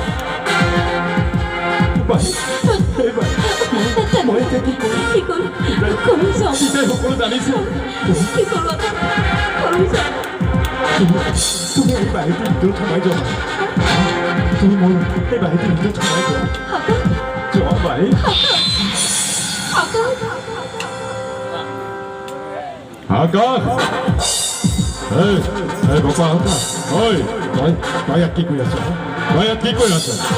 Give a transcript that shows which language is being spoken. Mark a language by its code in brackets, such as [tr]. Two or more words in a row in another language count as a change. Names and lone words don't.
[id] Baik, baik. Mau itu Kita hukum dari sini. [as] তুমি এই বাড়িতে ভিতৰত সোমাই যোৱা তুমি মোৰ এই বাড়িতে ভিতৰত সোমাই যোৱা যোৱা বাই আকাশ এই এই বাবা আকাশ ঐ তই ইয়াত কি কৰি আছ তই ইয়াত কি কৰি আছ